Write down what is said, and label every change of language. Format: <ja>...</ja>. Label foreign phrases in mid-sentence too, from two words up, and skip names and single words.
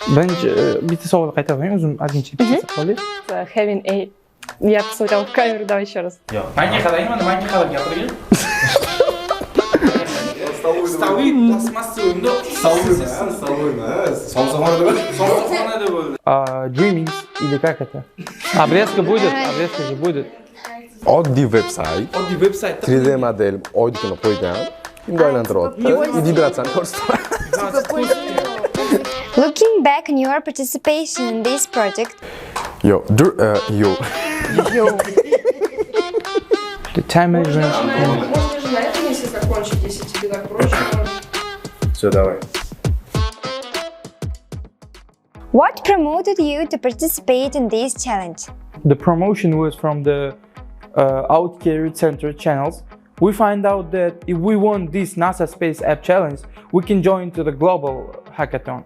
<uz>Birinchi bitta savolni qaytarib o'zim ozgincha bitta savol.</uz> <en>Having a...</en> <ru>Я посмотрела в камеру, давай еще раз.</ru> <uz>Manga qarang, gapirgin. Stolli plastmassa o'yinda. Stolli emas. Somsaxonada bo'ldi.</uz> <ru>Dreaming или как это? Обрезка будет, обрезка же будет.</ru> <uz>Oddiy veb-sayt. 3D model oydikini qo'ygan. Endi aylantiryapti. Vibratsiyani ko'rsatadi.</uz> <en>Looking back on your participation in this project, Yo. The time management.</en> <ru>Можно же на этом месте закончить, если тебе так проще. Все, давай.</ru> <en>what promoted you to participate in this challenge? The promotion was from the Outcarried Center channels. We find out that if we won this NASA Space App Challenge, we can join to the global hackathon.</en>